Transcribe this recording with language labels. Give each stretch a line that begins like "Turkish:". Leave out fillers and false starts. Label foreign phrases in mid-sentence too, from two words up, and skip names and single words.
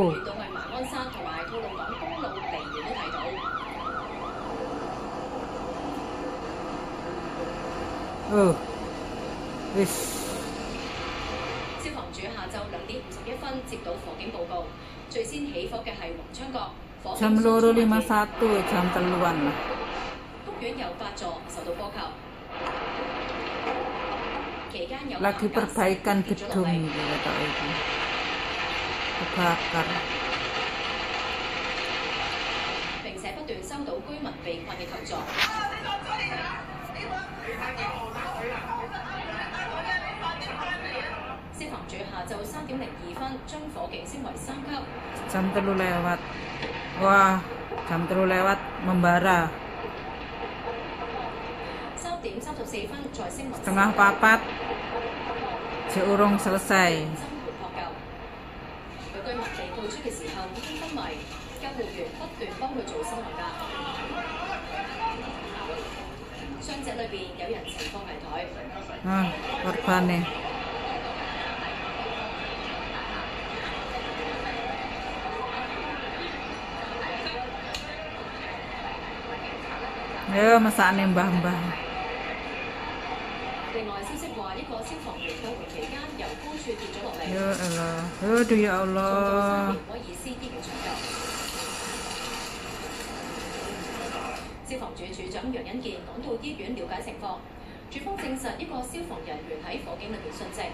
Cantonese: 遠到去馬鞍山同埋吐露港公路離遠都睇到。 Wis. 消防處下晝2點51分接到火警報告，最先起火嘅係黃昌閣，火警
Indonesian: Jam 2.51, jam 3-an lah.
Cantonese: 屋苑有8座受到波及，期間有
Indonesian: Lagi perbaikan gedung ini kata itu. Kebakar.
Cantonese: 並且不斷收到居民被困嘅求助。消防處下晝3點02分將火警升為3級。
Indonesian: Jam 3 lewat. Wah, jam 3 lewat membara.
Cantonese: 3 點34分再升為
Javanese: Setengah 4, urung selesai.
Cantonese: 生活撲救。有居民被救出嘅時候已經昏迷，救護員不斷幫佢做心外壓。傷者裏邊有人情況危殆。
Indonesian: Korban nih. Masakan mbah-mbah.
Cantonese: 另外消息話，一個消防員救援期間由高處跌咗落嚟，
Indonesian: Ya Allah. Aduh ya
Cantonese: 送到沙 Allah. 田威爾斯醫院搶救。消防處處長楊恩健趕到醫院了解情況，處方證實一個消防人員喺火警裏邊殉職。